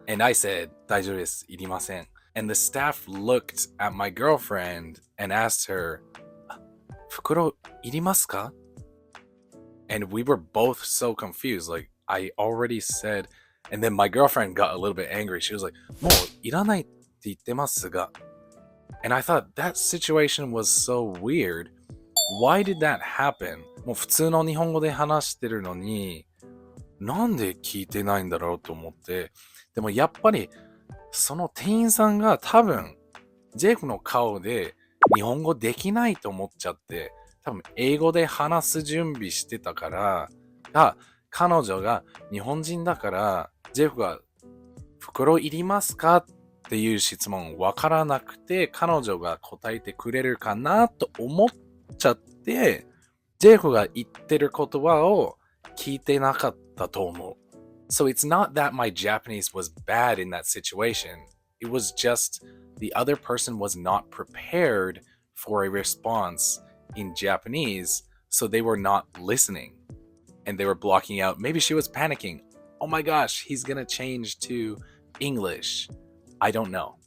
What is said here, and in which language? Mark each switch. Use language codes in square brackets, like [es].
[en] And I said, [ja] 大丈夫です。いりません. [en] And the staff looked at my girlfriend and asked her, [ja] 袋いりますか? [en] And we were both so confused. Like, I already said, and then my girlfriend got a little bit angry. She was like, [ja] もういらないって言ってますが. [en] And I thought that situation was so weird. Why did that happen? [ja] もう普通の日本語で話してるのに、なんで聞いてないんだろうと思って。でもやっぱり、その店員さんが多分、ジェイクの顔で日本語できないと思っちゃって、多分英語で話す準備してたから、彼女が日本人だから、ジェイクが袋いりますかっていう質問わからなくて、彼女が答えてくれるかなと思っちゃって、ジェイクが言ってる言葉を聞いてなかったと思う。 [en] So it's not that my Japanese was bad in that situation. It was just the other person was not prepared for a response in Japanese, so they were not listening. And they were blocking out. Maybe she was panicking. Oh my gosh, he's gonna change to English. I don't know.